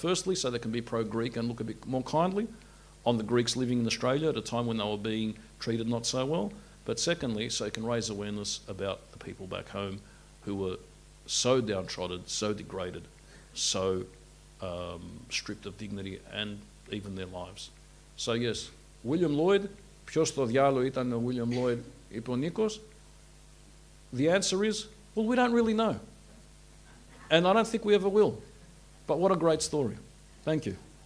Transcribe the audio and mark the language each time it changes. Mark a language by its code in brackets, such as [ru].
[en] Firstly, so they can be pro-Greek and look a bit more kindly on the Greeks living in Australia at a time when they were being treated not so well. But secondly, so he can raise awareness about the people back home who were so downtrodden, so degraded, so stripped of dignity and even their lives. So yes, [el] William Lloyd, ποιος στο διάλογο ήταν ο William Lloyd, είπε ο Νίκος? [en] The answer is, well, we don't really know. And I don't think we ever will. But what a great story. Thank you.